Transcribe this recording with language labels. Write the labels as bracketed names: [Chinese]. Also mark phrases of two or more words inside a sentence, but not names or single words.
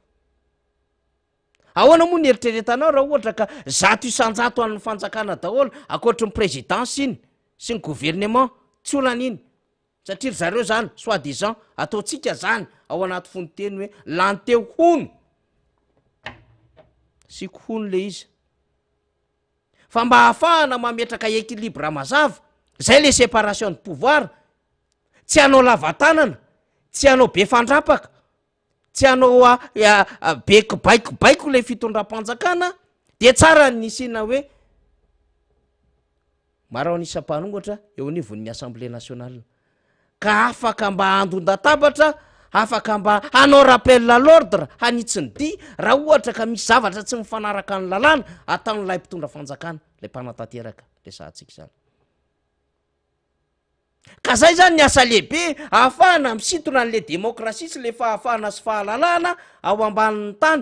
[Malagasy] Ahoana moa ny eritreretanao raha ohatra ka 100 isan-jato amin'ny fanjakana daholo akoatry ny présidence iny sy ny gouvernement tsy olana iny, satria zareo zany soi-disant ataotsika zany ao anaty fonoteny hoe lanteo hono sy hono le izy. Fa mba ahafahana mametraka équilibre mazava, zay le [French] séparation de pouvoir, [Malagasy] tsy hanao lavatanana, tsy hanao be fandrapaka, tsy hanao be kibaikobaiko le fitondram-panjakana, de tsara ny isina hoe marao nisam-panongatra eo anivon'ny Assemblée nationale, ka afaka mba andondatabatra, afaka mba hanao [French] rappel à l'ordre, [Malagasy] hanitsy ny dia raha ohatra ka misy zavatra tsy mifanaraka ny lalàna ataon'ilay mpitondra fanjakana, le mpanantanteraka resahantsika zany. Ka zay zany ny asa lehibe ahafahana misintona an'le demokrasia sy le fahafahana sy fahalalana ao ambanin'ny tany.